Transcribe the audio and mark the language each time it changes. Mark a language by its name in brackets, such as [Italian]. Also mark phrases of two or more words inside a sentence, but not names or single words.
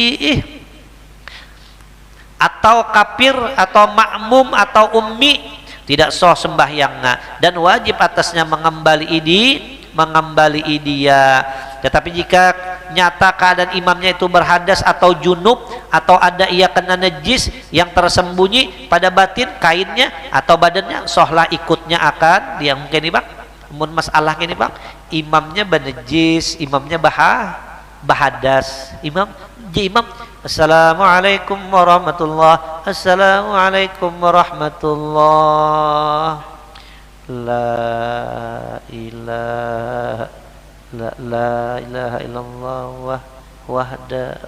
[Malay] Atau kafir atau makmum atau ummi, tidak sah sembahyangnya, dan wajib atasnya mengembali dia. Tetapi jika nyata keadaan imamnya itu berhadas atau junub, atau ada ia kena najis yang tersembunyi pada batin kainnya atau badannya, sahlah ikutnya akan dia. [Banjar] Mungkin ini bang mun masalah ini bang, imamnya benajis, imamnya bahadas, imam [Arabic] السلام عليكم ورحمة الله، السلام عليكم ورحمة الله، لا إله إلا الله وحده.